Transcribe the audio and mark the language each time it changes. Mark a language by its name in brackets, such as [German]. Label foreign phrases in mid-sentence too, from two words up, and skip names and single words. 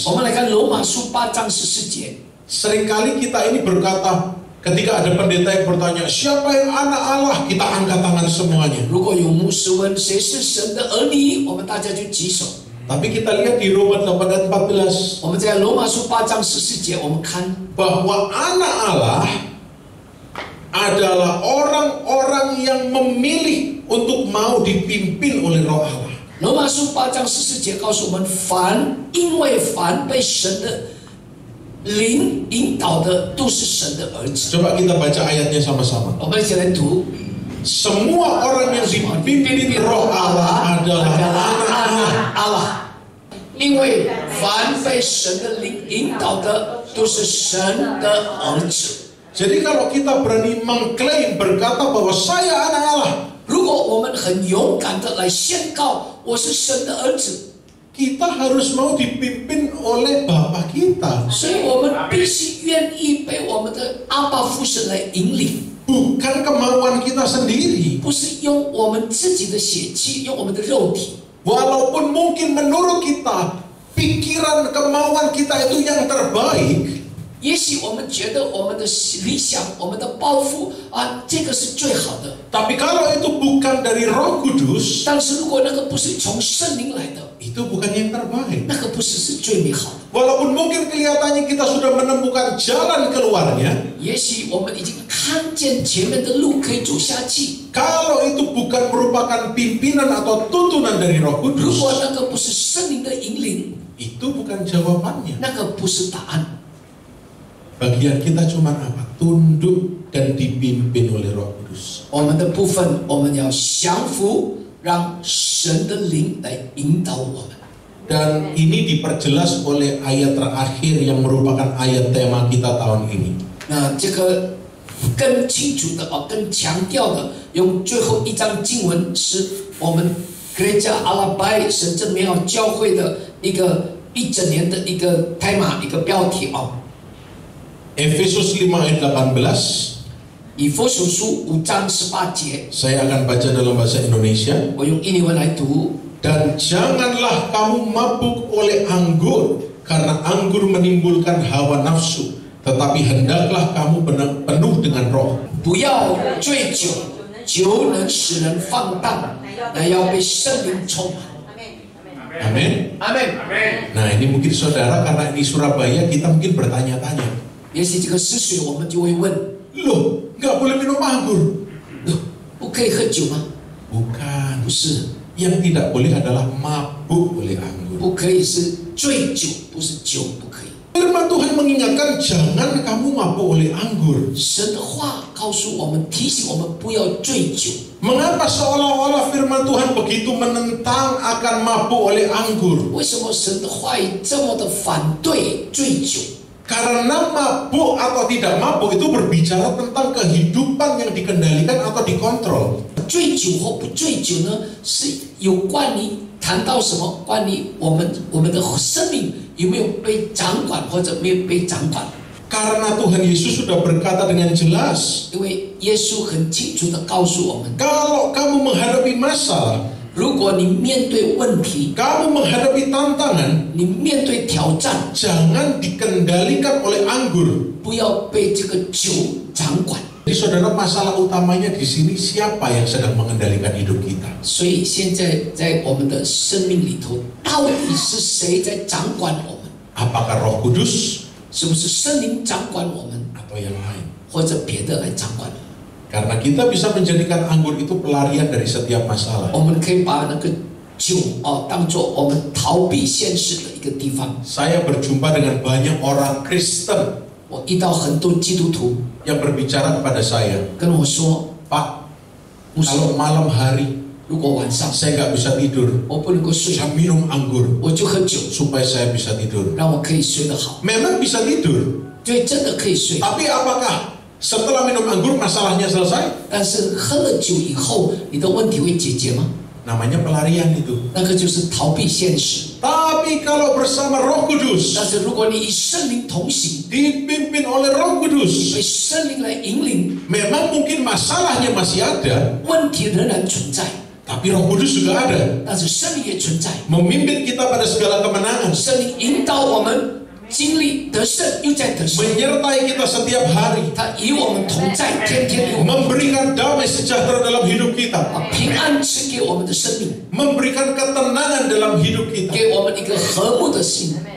[Chinese] 我们来看罗马书8章14节。 [Indonesian] Seringkali kita ini berkata, ketika ada pendeta yang bertanya, siapa yang anak Allah? Kita angkat tangan semuanya. [Chinese] 如果有牧师问谁是神的儿女，我们大家就举手。 [Indonesian] Tapi kita lihat di Roma 8 ayat 14, [Chinese] 我们在罗马书8章14节，我们看 [Indonesian] bahwa anak Allah adalah orang-orang yang memilih untuk mau dipimpin oleh Roh Allah. [Chinese] 罗马书8章14节告诉我们，因为凡被神的灵引导的，都是神的儿子。 [Indonesian] Coba kita baca ayatnya sama-sama. [Chinese] 我们一起来读。 [Indonesian] Semua orang yang dipimpin Roh Allah adalah anak-anak Allah， [Chinese] 因为凡被神的灵引导的，都是神的儿子。 [Indonesian] Jadi kalau kita berani mengklaim berkata bahwa saya anak Allah, [Chinese] 如果我们很勇敢的来宣告我是神的儿子， [Indonesian] kita harus mau dipimpin oleh Bapa kita. [Chinese] 所以我们必须愿意被我们的阿爸父神来引领， [Indonesian] Bukan kemauan kita sendiri. [Chinese] 不是用我们自己的血气，用我们的肉体。 [Indonesian] Walaupun mungkin menurut kita pikiran kemauan kita itu yang terbaik, [Chinese] 也许我们觉得我们的理想、我们的抱负啊，这个是最好的。 [Indonesian] tapi kalau itu bukan dari Roh Kudus, [Chinese] 但是如果那个不是从圣灵来的， [Indonesian] itu bukan yang terbaik. [Chinese] 那个不是最美好的。 [Indonesian] Walaupun mungkin kelihatannya kita sudah menemukan jalan keluarnya, [Chinese] 也许我们已经看见前面的路可以走下去。 [Indonesian] kalau itu bukan merupakan pimpinan atau tuntunan dari Roh [Chinese] 如 [Indonesian] Kudus, [Chinese] 果那个不是圣灵的引领， [Indonesian] itu bukan jawabannya. [Chinese] 那个不是答案。 [Indonesian] Bagian kita cuma apa? Tunduk dan dipimpin oleh Roh Kudus. [Chinese] 我们的部分，我们要降服，让神的灵来引导我们。 [Indonesian] Dan ini diperjelas oleh ayat terakhir yang merupakan ayat tema kita tahun ini. [Chinese] 那这个更清楚的更强调的，用最后一章经文是我们 Gereja Allah Baik 神正美好教会的一整年的一个tema，一个标题 [Indonesian] Efesus 5 ayat 18. [Chinese] 以弗所书5章18节， [Indonesian] Saya akan baca dalam bahasa Indonesia. [Chinese] 我用印尼文来读。 [Indonesian] Dan janganlah kamu mabuk oleh anggur, karena anggur menimbulkan hawa nafsu, tetapi hendaklah kamu penuh dengan roh. [Chinese] 不要醉酒，酒能使人放荡，乃要被圣灵充满。 [Indonesian] Amin. [Chinese] 阿门。 [Indonesian] Nah, ini mungkin saudara, karena ini Surabaya, kita mungkin bertanya-tanya, [Chinese] 也许这个失水，我们就会问： [Indonesian] loh, nggak boleh minum anggur? [Chinese] 不可以喝酒吗？ [Indonesian] Bukan. [Chinese] 不是， [Indonesian] Yang tidak boleh adalah mabuk oleh anggur. [Chinese] 不可以是醉酒，不是酒不可以。 [Indonesian] Firman Tuhan mengingatkan, jangan kamu mabuk oleh anggur. [Chinese] 神的话告诉我们，提醒我们不要醉酒。 [Indonesian] Mengapa seolah-olah firman Tuhan begitu menentang akan mabuk oleh anggur? [Chinese] 为什么神的话语这么的反对醉酒？ [Indonesian] Karena mabuk atau tidak mabuk itu berbicara tentang kehidupan yang dikendalikan atau dikontrol. [Chinese] 醉酒或不醉酒呢，是有关于谈到什么？关于我们的生命有没有被掌管或者没有被掌管？ [Indonesian] Karena Tuhan Yesus sudah berkata dengan jelas, [Chinese] 因为耶稣很清楚地告诉我们， [Indonesian] kalau kamu menghadapi masalah, [Chinese] 如果你面对问题， [Indonesian] kamu menghadapi tantangan, [Chinese] 你面对挑战， [Indonesian] jangan dikendalikan oleh anggur. [Chinese] 不要被这个酒掌管。 [Indonesian] Jadi saudara, masalah utamanya di sini siapa yang sedang mengendalikan hidup kita? [Chinese] 所以现在在我们的生命里头，到底是谁在掌管我们？ [Indonesian] Apakah Roh Kudus [Chinese] 是不是圣灵掌管我们， [Indonesian] atau yang lain? [Chinese] 或者别的来掌管我们？ [Indonesian] Karena kita bisa menjadikan anggur itu pelarian dari setiap masalah. [Chinese] 我们可以把那个酒当作我们逃避现实的一个地方。 [Indonesian] Saya berjumpa dengan banyak orang Kristen [Chinese] 我遇到很多基督徒 [Indonesian] yang berbicara kepada saya, [Chinese] 跟我说， [Indonesian] Pak, [Chinese] 牧师， [Indonesian] kalau malam hari [Chinese] 如果晚上 [Indonesian] saya nggak bisa tidur, [Chinese] 我不能够睡， [Indonesian] saya minum anggur [Chinese] 我就喝酒， [Indonesian] supaya saya bisa tidur. [Chinese] 让我可以睡得好。 [Indonesian] Memang bisa tidur, [Chinese] 对，真的可以睡。 [Indonesian] tapi apakah setelah minum anggur masalahnya selesai? [Chinese] 但是喝了酒以后，你的问题会解决吗？ [Indonesian] Namanya pelarian itu. [Chinese] 那个就是逃避现实。 [Indonesian] Tapi kalau bersama Roh Kudus, [Chinese] 但是如果你与圣灵同行， [Indonesian] dipimpin oleh Roh [Chinese] 被 [Indonesian] Kudus, [Chinese] 圣灵来引领， [Indonesian] memang mungkin masalahnya masih ada, [Chinese] 问题仍然存在， [Indonesian] tapi Roh Kudus juga ada, [Chinese] 但是圣灵也存在。 [Indonesian] memimpin kita pada segala kemenangan, [Chinese] 圣灵引导我们经历得胜，又在得胜。 [Indonesian] menyertai kita setiap hari, [Chinese] 他与我们同在，天天与我们 [Indonesian] memberikan damai sejahtera dalam hidup kita, [Chinese] 把平安赐给我们的生命， [Indonesian] memberikan ketenangan dalam hidup kita. [Chinese] 给我们一个和睦的心。